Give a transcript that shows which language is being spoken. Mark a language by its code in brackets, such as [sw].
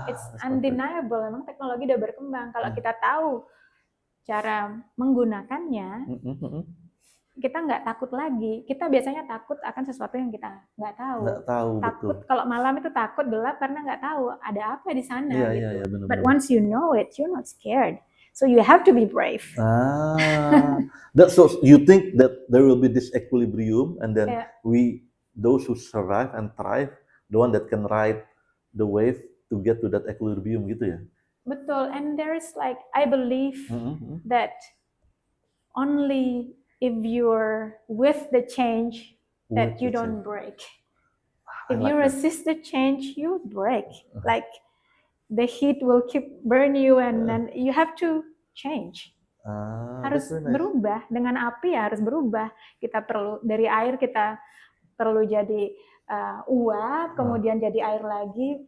[en] It's undeniable, [id] memang teknologi udah berkembang. Kalau kita tahu cara menggunakannya, kita nggak takut lagi. Kita biasanya takut akan sesuatu yang kita nggak tahu. Takut betul. Kalau malam itu takut gelap karena nggak tahu ada apa di sana gitu. Benar. [en] But once you know it, you're not scared. So you have to be brave. So you think that there will be this equilibrium, and then those who survive and thrive, the one that can ride the wave to get to that equilibrium [id] gitu ya? Betul. [en] And there is I believe that only if you're with the change that you don't break. If you resist the change, you break. The heat will keep burn you, and then you have to change. [id] Harus berubah. Dengan api ya harus berubah. Kita perlu dari air, kita perlu jadi uap, kemudian jadi air lagi.